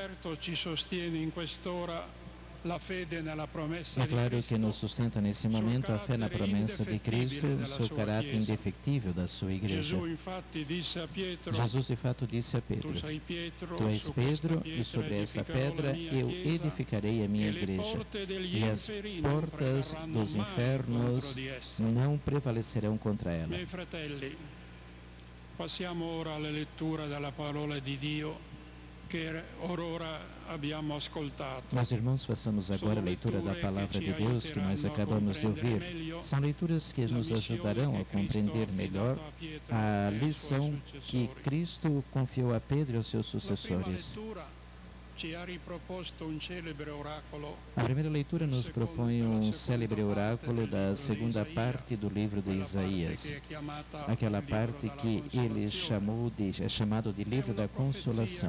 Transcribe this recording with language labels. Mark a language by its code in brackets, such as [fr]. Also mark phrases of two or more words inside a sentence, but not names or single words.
[pt] É claro que nos sustenta nesse momento a fé na promessa de Cristo e o seu caráter indefectível da sua Igreja. Jesus, de fato, disse a Pedro: Tu és Pedro, e sobre essa pedra eu edificarei a minha Igreja, e as portas dos infernos não prevalecerão contra ela. [it] Passiamo ora alla lettura della parola di Dio che orora abbiamo ascoltato. [pt] Meus irmãos, façamos agora a leitura da Palavra de Deus que nós acabamos de ouvir. São leituras que nos ajudarão a compreender melhor a lição que Cristo confiou a Pedro e aos seus sucessores. A primeira leitura nos propõe um célebre oráculo da segunda parte do livro de Isaías, aquela parte que ele é chamado de livro da consolação.